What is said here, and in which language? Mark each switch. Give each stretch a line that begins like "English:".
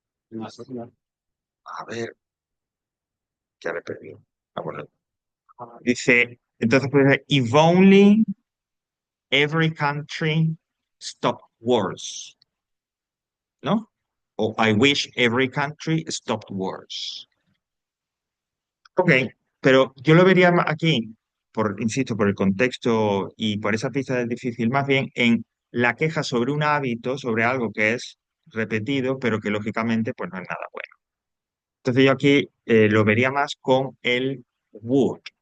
Spanish: A ver, ya me perdí. Ah, bueno. Dice, entonces, pues,
English: if only every country stop wars, ¿no? O I wish every country stopped wars.
Spanish: Ok, pero yo lo vería aquí, insisto, por el contexto y por esa pista del difícil, más bien en la queja sobre un hábito, sobre algo que es repetido, pero que lógicamente pues no es nada bueno. Entonces yo aquí lo vería más con el would.